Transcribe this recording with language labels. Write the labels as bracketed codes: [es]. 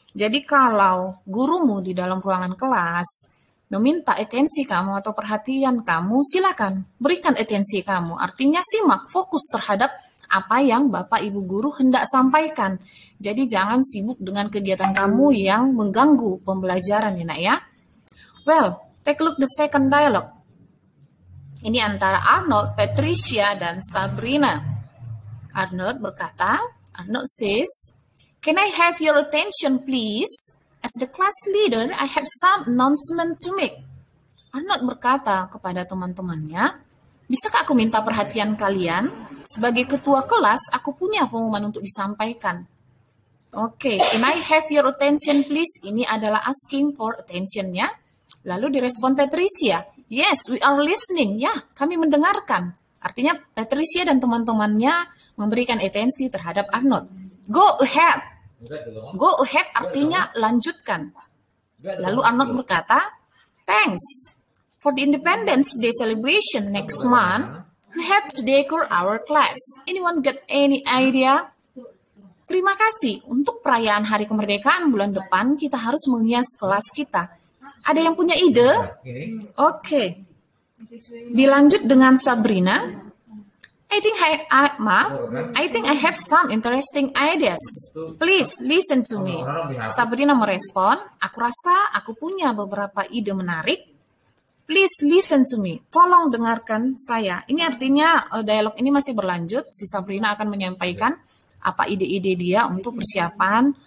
[id] Jadi kalau gurumu di dalam ruangan kelas meminta atensi kamu atau perhatian kamu, silakan berikan atensi kamu. Artinya simak, fokus terhadap apa yang Bapak Ibu Guru hendak sampaikan. Jadi jangan sibuk dengan kegiatan kamu yang mengganggu pembelajaran ya nak ya. [en] Well, take a look the second dialogue. [id] Ini antara [en] Arnold, Patricia, dan Sabrina. Arnold [id] berkata, [en] Arnold says, can I have your attention please? As the class leader, I have some announcement to make. [id] Arnold berkata kepada teman-temannya, bisakah aku minta perhatian kalian? Sebagai ketua kelas, aku punya pengumuman untuk disampaikan. [en] Oke, can I have your attention please? [id] Ini adalah asking for attention-nya. Lalu direspon Patricia, [en] yes, we are listening. [id] Ya, kami mendengarkan. Artinya Patricia dan teman-temannya memberikan atensi terhadap Arnold. [en] Go ahead. [id] Go ahead artinya lanjutkan. Lalu Arnold berkata, [en] thanks. For the Independence Day celebration next month, we have to decor our class. Anyone got any idea? [id] Terima kasih. Untuk perayaan Hari Kemerdekaan bulan depan, kita harus menghias kelas kita. Ada yang punya ide? Oke. Dilanjut dengan Sabrina. [en] I think I have some interesting ideas. Please listen to me. [id] Sabrina merespon, aku rasa aku punya beberapa ide menarik. [en] Please listen to me. [id] Tolong dengarkan saya. Ini artinya dialog ini masih berlanjut. Si Sabrina akan menyampaikan apa ide-ide dia untuk persiapan